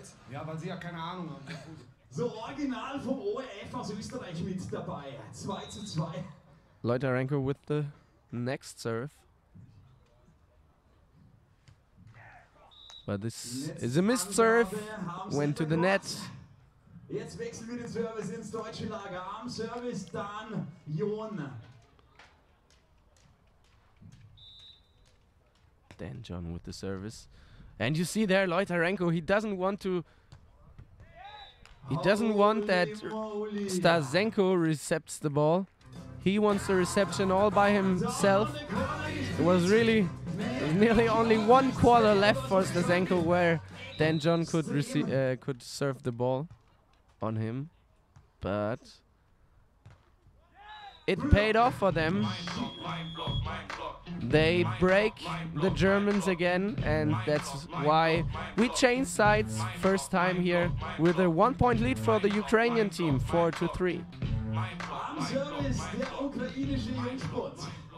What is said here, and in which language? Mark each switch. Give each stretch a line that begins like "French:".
German: Ja, weil sie ja keine Ahnung haben. So original vom ORF aus Österreich mit dabei. 2:2.
English: Leuterenko with the next serve. But this is a missed serve. Went to the net.
German: Jetzt wechseln wir den Service ins deutsche Lager. Am Service dann Jon.
English: Dan John with the service. And you see there Leuterenko, he doesn't want that Stasenko recepts the ball. He wants the reception all by himself. It was really nearly only 1/4 left for Stasenko where Dan John could serve the ball on him, but it paid off for them. They break the Germans again, and that's why we changed sides first time here with a 1-point lead for the Ukrainian team, 4-3.
German: Am Service der ukrainische Jungsport.